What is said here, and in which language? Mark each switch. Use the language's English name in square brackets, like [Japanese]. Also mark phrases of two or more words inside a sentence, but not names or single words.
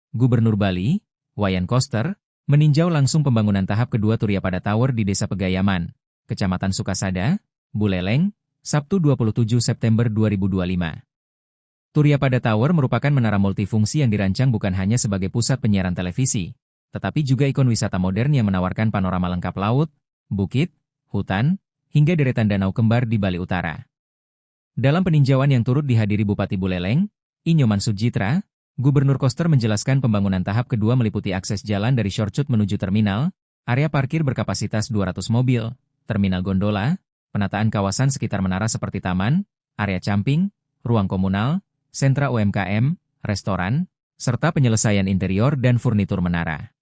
[Indonesian] Gubernur Bali, Wayan Koster, meninjau langsung pembangunan tahap kedua Turiyapada Tower di Desa Pegayaman, Kecamatan Sukasada, Buleleng, Sabtu 27 September 2025. Turiyapada Tower merupakan menara multifungsi yang dirancang bukan hanya sebagai pusat penyiaran televisi, tetapi juga ikon wisata modern yang menawarkan panorama lengkap laut, bukit, hutan, hingga deretan danau kembar di Bali Utara. Dalam peninjauan yang turut dihadiri Bupati Buleleng, Inyoman Sujitra, Gubernur Koster menjelaskan pembangunan tahap kedua meliputi akses jalan dari Shortcut menuju terminal, area parkir berkapasitas 200 mobil, terminal gondola, penataan kawasan sekitar menara seperti taman, area camping, ruang komunal, sentra UMKM, restoran, serta penyelesaian interior dan furnitur menara.